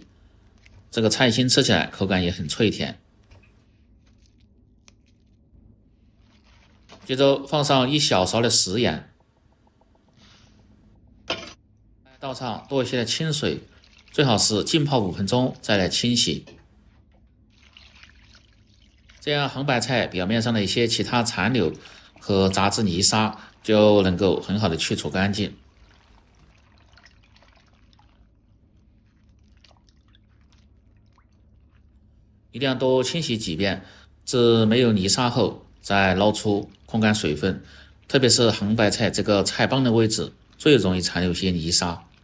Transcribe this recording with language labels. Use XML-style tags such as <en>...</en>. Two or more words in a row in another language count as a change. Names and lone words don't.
<zh>這個菜心吃起來口感也很脆甜。接着放上1小勺的食鹽，倒上多一些的清水，最好是浸泡5分鐘再來清洗。這樣杭白菜表面上的一些其他殘留和雜質泥沙就能夠很好的去除乾淨。一定要多清洗幾遍，至沒有泥沙後再撈出控乾水分，特別是杭白菜這個菜幫的位置最容易殘留一些泥沙。</zh>